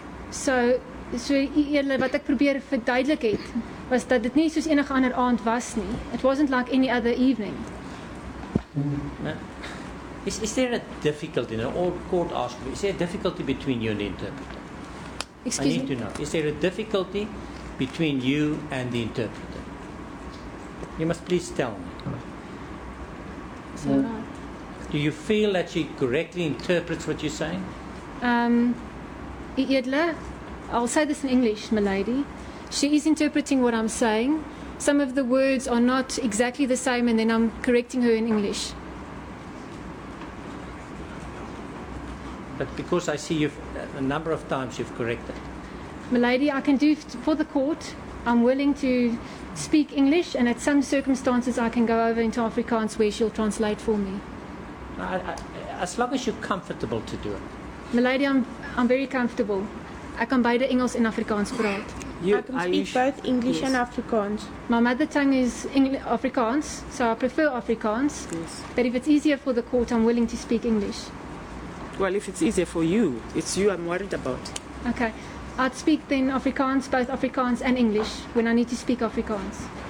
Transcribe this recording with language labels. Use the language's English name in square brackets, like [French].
[Afrikaans] So edele, wat ek probeer verduidelik het, was dat dit nie soos enige ander aand was nie. [English] It wasn't like any other evening. Is there a difficulty, in an old court asked me, is there a difficulty between you and the interpreter? Excuse I need me? to know. Is there a difficulty between you and the interpreter? You must please tell me. So, Do you feel that she correctly interprets what you're saying? edele, I'll say this in English, milady. She is interpreting what I'm saying. Some of the words are not exactly the same, and then I'm correcting her in English. But because I see you've a number of times you've corrected. Milady, I can do for the court. I'm willing to speak English, and at some circumstances I can go over into Afrikaans where she'll translate for me. As long as you're comfortable to do it. Milady, I'm very comfortable. [Afrikaans] Ek kan beide Engels en Afrikaans praat. [English] I can speak both English and Afrikaans. My mother tongue is Afrikaans, so I prefer Afrikaans. Yes. But if it's easier for the court, I'm willing to speak English. Well, if it's easier for you, it's you I'm worried about. Okay. I'd speak then Afrikaans, both Afrikaans and English, when I need to speak Afrikaans.